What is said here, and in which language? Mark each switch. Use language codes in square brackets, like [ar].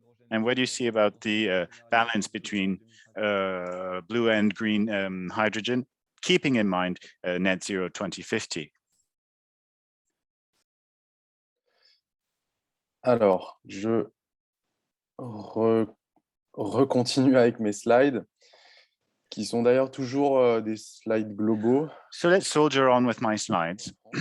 [en] And what do you see about the balance between blue and green hydrogen, keeping in mind net zero 2050? [fr] Alors, je recontinue avec mes slides, qui sont d'ailleurs toujours des slides globaux. [en] So let's soldier on with my slides.